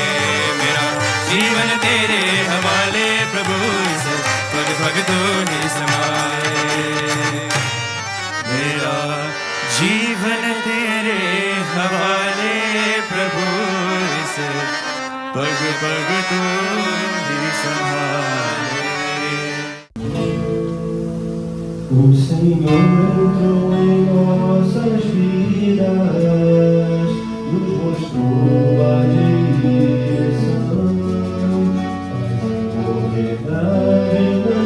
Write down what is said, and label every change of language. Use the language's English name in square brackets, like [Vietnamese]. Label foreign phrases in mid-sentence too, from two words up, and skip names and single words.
[Hindi] मेरा जीवन तेरे हवाले प्रभु से पग पग तू ही संभाले। मेरा जीवन तेरे हवाले प्रभु से पग पग तू ही संभाले। [Portuguese] O Senhor entrou em nossas vidas, nos mostrou a direção, faz a verdade